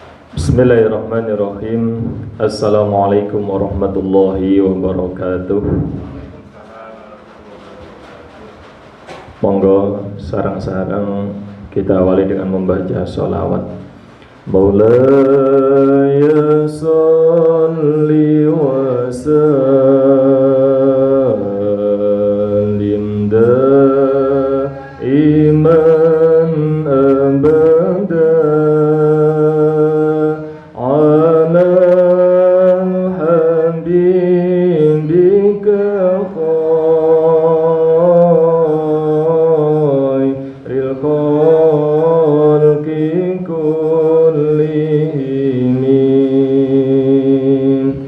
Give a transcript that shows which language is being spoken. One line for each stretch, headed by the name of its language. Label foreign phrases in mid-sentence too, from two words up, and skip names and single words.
Arabic: بسم الله الرحمن الرحيم. السلام عليكم ورحمة الله وبركاته.
Indonesian: Monggo sarang-sarang kita awali dengan membaca sholawat.
Arabic: مولاي صل وسلم دائما أبدا على حبيبك خير الخلق كلهم